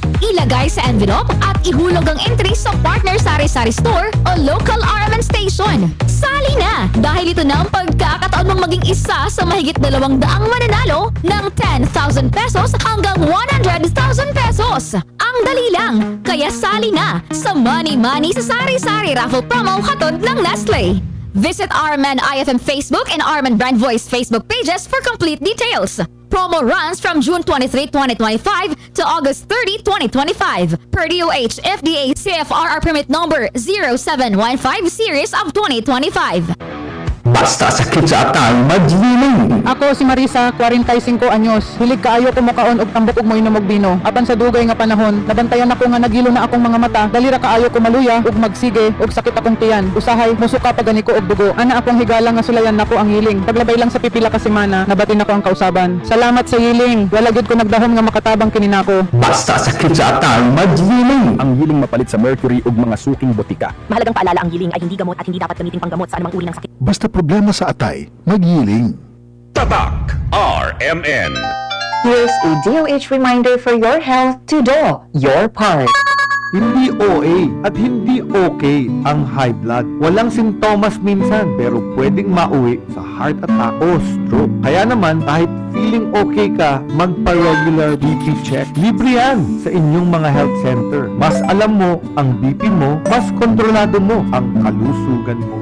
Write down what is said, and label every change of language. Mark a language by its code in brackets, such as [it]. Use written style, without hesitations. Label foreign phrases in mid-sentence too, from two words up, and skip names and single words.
[tl] Ilagay sa envelope at ihulog ang entry sa partner Sari-Sari Store o local RMN station. Sali na dahil ito na ang pagkakataon mong maging isa sa mahigit 200 mananalo ng 10,000 pesos hanggang 100,000 pesos. Ang dali lang, kaya sali na sa Money Money sa Sari-Sari Raffle Promo hatod ng Nestle. [en] Visit RMN IFM Facebook and RMN Brand Voice Facebook pages for complete details. Promo runs from June 23, 2025 to August 30, 2025 per DOH FDA CFRR permit number 0715 series of 2025. [ceb] Basta sakit sa atang magliling. Ako si Marisa, 45 anyos. Hilig kaayo ko mukaon og tambok og moinom og bino. Apan sa dugay nga panahon, nabantayan ako nga nagilo na akong mga mata. Dali ra kaayo ko maluya ug magsige ug sakit akong tiyan. Usahay musuka pa gani ko og dugo. Ana akong higala nga sulayan nako ang hiling. Paglabay lang sa pipila ka semana, nabatin ako ang kausaban. Salamat sa hiling. Wala gyud ko nagdahom nga makatabang kini nako. Basta sakit sa atang magliling. Ang hiling mapalit sa mercury ug mga suking botika. [tl] Mahalagang paalala, ang giling ay hindi gamot at hindi dapat gamitin panggamot sa anumang uri ng sakit. [ceb] Basta problema sa atay, magyiling. [tl] Tatak RMN. [en] Here's a DOH reminder for your health to do your part. [tl] Hindi OA at hindi okay ang [en] high blood. [tl] Walang sintomas minsan pero pwedeng mauwi sa [en] heart attack [tl] o stroke. Kaya naman kahit [en] feeling okay [tl] ka, magpa- [en] regular BP check. [tl] Libre yan sa inyong mga [en] health center. [tl] Mas alam mo ang BP mo, mas kontrolado mo ang kalusugan mo.